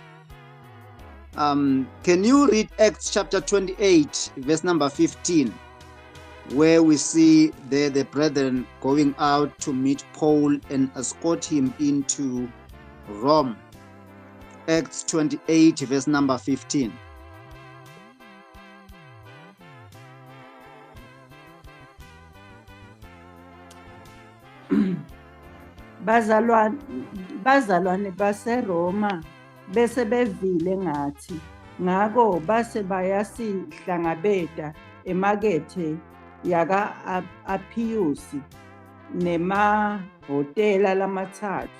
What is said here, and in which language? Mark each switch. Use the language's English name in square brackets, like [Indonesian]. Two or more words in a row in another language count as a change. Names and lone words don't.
[English] Can you read Acts chapter 28, verse number 15, where we see the brethren going out to meet Paul and escort him into Rome? Acts 28, verse number 15. [Swati] Bazalwane baseRoma bese bevile ngathi, ngako base bayasihlangabeta emakethe yaka Appiusi nemahhotela lamathathu.